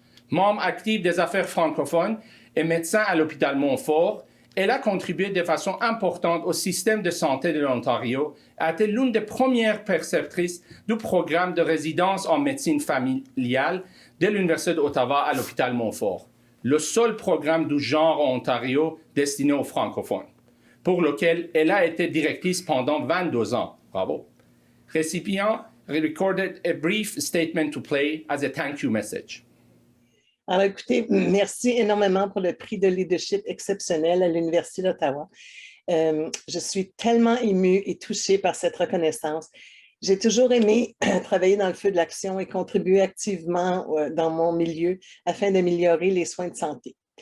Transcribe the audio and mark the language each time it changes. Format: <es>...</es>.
<fr>Membre actif des affaires francophones et médecin à l'hôpital Montfort, elle a contribué de façon importante au système de santé de l'Ontario et a été l'une des premières préceptrices du programme de résidence en médecine familiale de l'Université d'Ottawa à l'hôpital Montfort, le seul programme du genre en Ontario destiné aux francophones, pour lequel elle a été directrice pendant 22 ans. Bravo.</fr> <en>Récipient recorded a brief statement to play as a thank you message.</en> <fr>Alors, écoutez, merci énormément pour le prix de leadership exceptionnel à l'Université d'Ottawa. Je suis tellement émue et touchée par cette reconnaissance. J'ai toujours aimé travailler dans le feu de l'action et contribuer activement dans mon milieu afin d'améliorer les soins de santé.</fr>